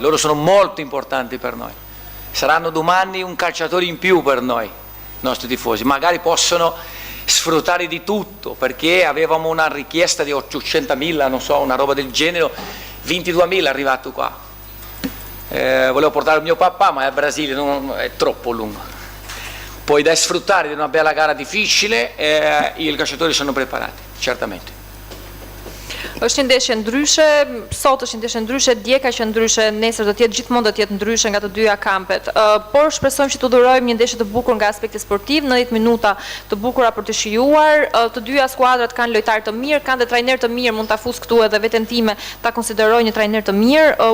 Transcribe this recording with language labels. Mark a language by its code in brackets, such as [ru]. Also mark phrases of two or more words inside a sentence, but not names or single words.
[it] Loro sono molto importanti per noi, saranno domani un calciatore in più per noi, i nostri tifosi, magari possono sfruttare di tutto, perché avevamo una richiesta di 800.000, non so, una roba del genere, 22.000 è arrivato qua. Volevo portare mio papà, ma il Brasile è troppo lungo. Poi da sfruttare di una bella gara difficile, i calciatori sono preparati, certamente. [sq] Është një ndeshje ndryshe, sot është një ndeshje ndryshe, dje ka qenë ndryshe, nesër do të jetë gjithmonë do të jetë ndryshe nga të dyja kampet. Por shpresojmë që të durojmë një ndeshje të bukur nga aspekti sportiv, 90 minuta të bukura për të shijuar. Të dyja skuadrat kanë lojtarë të mirë, kanë dhe trajner të mirë, mund ta fus këtu edhe veten time ta konsideroj një trajner të mirë.